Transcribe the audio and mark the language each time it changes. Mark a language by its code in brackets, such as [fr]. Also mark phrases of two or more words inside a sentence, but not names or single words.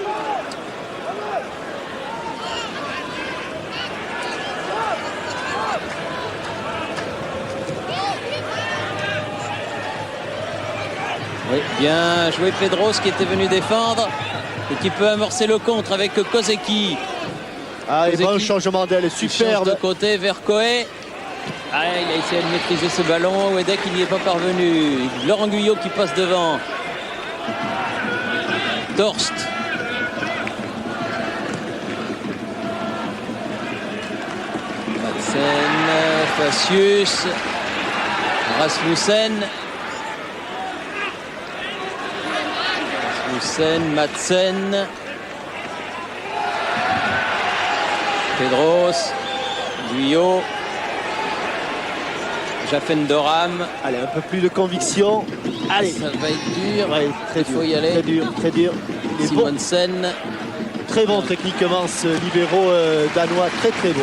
[fr] Oui, bien joué Pedros qui était venu défendre et qui peut amorcer le contre avec Kozeki. Ah, et bon changement d'aile, superbe. De côté vers Coé. Ah, il a essayé de maîtriser ce ballon. Wedek, il n'y est pas parvenu. Laurent Guyot qui passe devant. Torst. Madsen, Facius. Rasmussen. Madsen. Pedros. Guyot. Jaffendoram. Allez, un peu plus de conviction. Allez. Ça va être dur. Ouais, très dur, faut y aller. Très dur, très dur. Simonsen. Très bon techniquement ce libéro danois, très très bon.